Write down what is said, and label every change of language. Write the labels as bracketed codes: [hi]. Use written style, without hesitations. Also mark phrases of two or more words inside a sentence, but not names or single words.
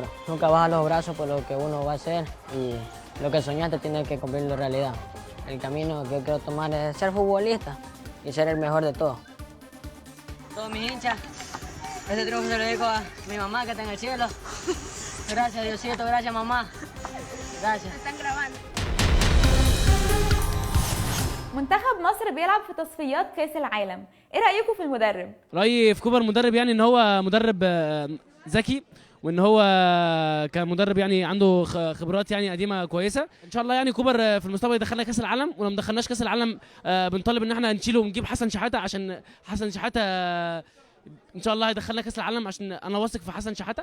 [es] Nunca baja los brazos por lo que uno va a hacer y lo que soñaste tiene que cumplirlo en realidad. El camino que yo quiero tomar es ser futbolista y ser el mejor de todos. Todos mis hinchas, este triunfo se lo dedico a mi mamá que está en el cielo. Gracias Diosito, gracias mamá. Gracias. Están grabando. [ar] منتخب مصر بيلعب في تصفيات كأس العالم. ايه رأيكم في المدرب؟ رأيي في كوبر مدرب يعني ان هو مدرب ذكي، وان هو كمدرب يعني عنده خبرات يعني قديمه كويسه. ان شاء الله يعني كوبر في المستقبل يدخلنا كاس العالم، ولو ما دخلناش كاس العالم بنطالب ان احنا نشيله ونجيب حسن شحاته، عشان حسن شحاته ان شاء الله هيدخلنا كاس العالم، عشان انا واثق في حسن شحاته.